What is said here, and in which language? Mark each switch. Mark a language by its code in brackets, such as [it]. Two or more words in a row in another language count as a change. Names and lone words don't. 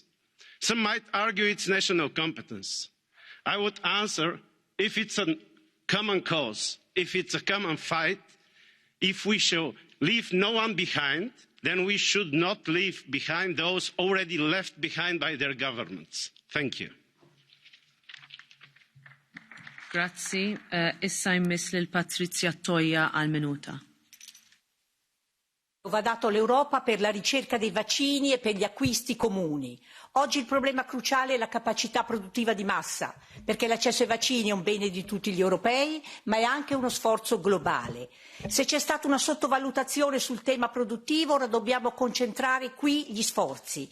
[en] Some might argue it's national competence. I would answer, if it's a common cause, if it's a common fight, if we shall leave no one behind, then we should not leave behind those already left behind by their governments. Thank you. [mt] Grazzi. Issa jmiss lil Patrizia Toia għal minuta. [it] Va dato all'Europa per la ricerca dei vaccini e per gli acquisti comuni. Oggi il problema cruciale è la capacità produttiva di massa, perché l'accesso ai vaccini è un bene di tutti gli europei, ma è anche uno sforzo globale. Se c'è stata una sottovalutazione sul tema produttivo, ora dobbiamo concentrare qui gli sforzi.